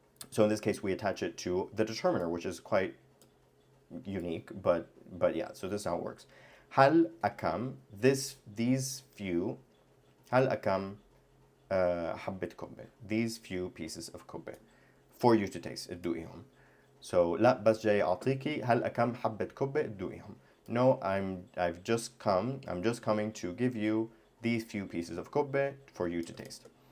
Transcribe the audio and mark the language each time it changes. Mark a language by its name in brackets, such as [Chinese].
[English] So in this case, we attach it to the determiner, which is quite unique, but yeah. So this is how it works. Hal akam, these few, hal akam [Arabic] حبة كبة, [English] these few pieces of كبة for you to taste. [Arabic] ادوقيهم. So لا بس جاي أعطيكي هل أكم حبة كبة ادوقيهم. [English] No, I'm just coming to give you these few pieces of كبة for you to taste.